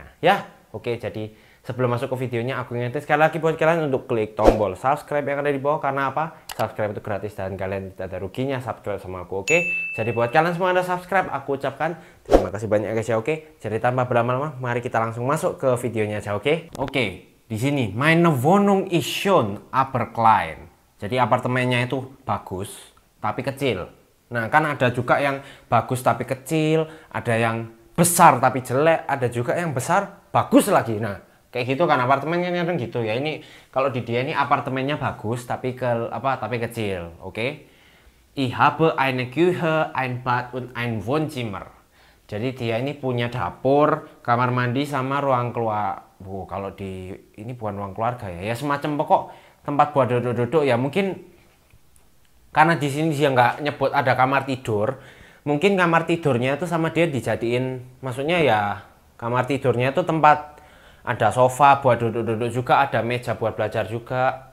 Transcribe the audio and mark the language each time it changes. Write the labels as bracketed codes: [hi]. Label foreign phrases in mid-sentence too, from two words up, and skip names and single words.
[id] Ya, oke, jadi sebelum masuk ke videonya, aku ingetin sekali lagi buat kalian untuk klik tombol subscribe yang ada di bawah. Karena apa? Subscribe itu gratis dan kalian tidak ada ruginya subscribe sama aku, oke? Jadi buat kalian semua yang ada subscribe, aku ucapkan terima kasih banyak guys ya, oke? Jadi tanpa berlama-lama, mari kita langsung masuk ke videonya aja, oke? Oke, di sini [de] meine Wohnung ist schön, aber klein. [id] Jadi apartemennya itu bagus tapi kecil. Nah kan ada juga yang bagus tapi kecil, ada yang besar tapi jelek, ada juga yang besar bagus lagi. Nah kayak gitu kan apartemennya kadang gitu ya. Ini kalau di dia ini apartemennya bagus tapi tapi kecil, oke? [de] Ich habe eine Küche, ein Bad und ein Wohnzimmer. [id] Jadi dia ini punya dapur, kamar mandi sama ruang keluar. Kalau di ini bukan ruang keluarga ya, ya semacam pokok tempat buat duduk-duduk ya. Mungkin karena di sini dia nggak nyebut ada kamar tidur, mungkin kamar tidurnya itu sama dia dijadiin, maksudnya ya kamar tidurnya itu tempat ada sofa buat duduk-duduk juga, ada meja buat belajar juga.